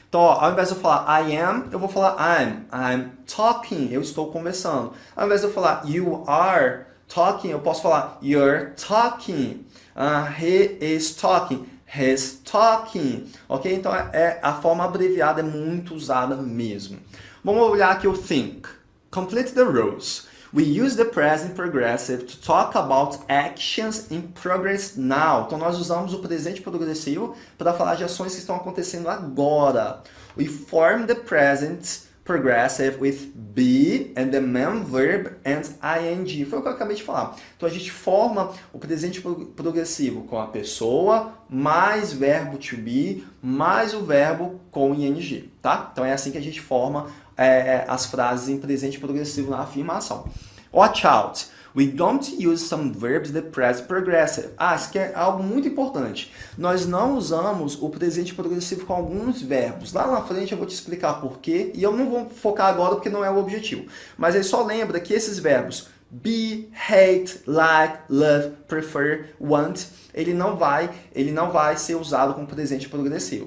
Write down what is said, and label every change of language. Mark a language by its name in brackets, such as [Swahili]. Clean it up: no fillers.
[Portuguese] Então, ó, ao invés de eu falar [English] I am, [Portuguese] eu vou falar [English] I'm talking, [Portuguese] eu estou conversando. Ao invés de eu falar [English] you are talking, [Portuguese] eu posso falar [English] you're talking. He is talking. He's talking. Ok? [Portuguese] Então, a forma abreviada é muito usada mesmo. Vamos olhar aqui o think. [English] Complete the rows. We use the present progressive to talk about actions in progress now. [Portuguese] Então, nós usamos o presente progressivo para falar de ações que estão acontecendo agora. [English] We form the present progressive with be and the main verb and ing. [Portuguese] Foi o que eu acabei de falar. Então, a gente forma o presente progressivo com a pessoa, mais verbo to be, mais o verbo com ing, tá? Então, é assim que a gente forma as frases em presente progressivo na afirmação. [English] Watch out! We don't use some verbs in the present progressive. [Portuguese] Isso aqui é algo muito importante. Nós não usamos o presente progressivo com alguns verbos. Lá na frente eu vou te explicar por quê, e eu não vou focar agora porque não é o objetivo. Mas aí só lembra que esses verbos be, hate, like, love, prefer, want, ele não vai ser usado como presente progressivo.